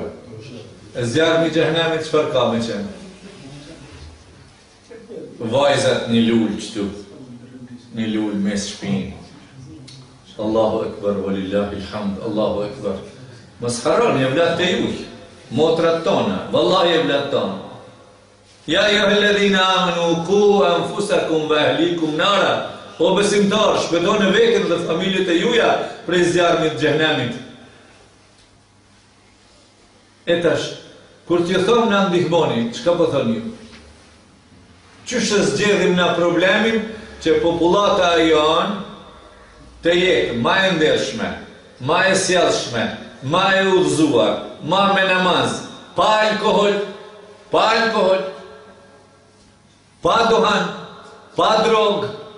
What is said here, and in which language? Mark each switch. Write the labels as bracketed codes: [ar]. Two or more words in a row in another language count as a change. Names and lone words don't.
[sq] E zjarë në gjëhnemi qëfar ka me qenë? Vajzat një lullë qëtu, një lullë mes shpinë. [ar] الله أكبر، ولله الحمد، الله أكبر. [sq] Mos harroni, e vlat të juj, motrat tona, vallahi e vlat tona. [ar] يا أيها الذين آمنوا قوا أنفسكم وأهليكم نارا. [sq] O besimtar, shpëtoni veten dhe familjet e juaja prej zjarrit të xhenemit. E tash, kur t'ju thon na ndihmoni, çka po thoni ju? Qysh e zgjedhim na problemin që popullata jon të jetë ma e ndershme, ma e sjellshme, ma e udhëzuar, ma me namaz, pa alkohol, pa duhan, pa drog.